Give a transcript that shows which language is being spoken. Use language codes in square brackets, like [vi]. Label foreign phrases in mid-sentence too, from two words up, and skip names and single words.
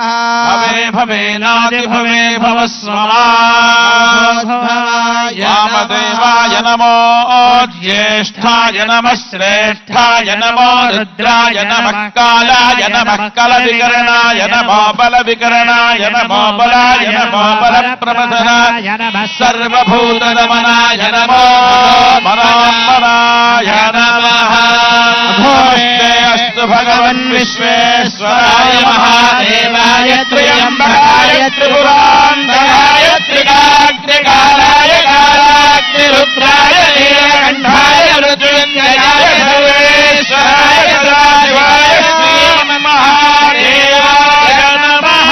[sa] భవే భవేనాది భవే భవస్వమాయ వామదేవాయ నమో జ్యేష్ఠాయ నమః శ్రేష్ఠాయ నమో రుద్రాయ నమః కాలాయ నమః కలవికరణాయ నమో బలవికరణాయ నమో బలాయ నమో బలప్రమథనాయ నమః సర్వభూతదమనాయ నమో మనోన్మనాయ నమః. अस्तु भगवन् विश्वेश्वराय महादेवाय त्र्यम्बकाय त्रिपुरान्तकाय त्रिकाग्निकालाय कालाग्निरुद्राय नीलकण्ठाय मृत्युञ्जयाय सर्वेश्वराय सदाशिवाय श्रीमन्महादेवाय नमः।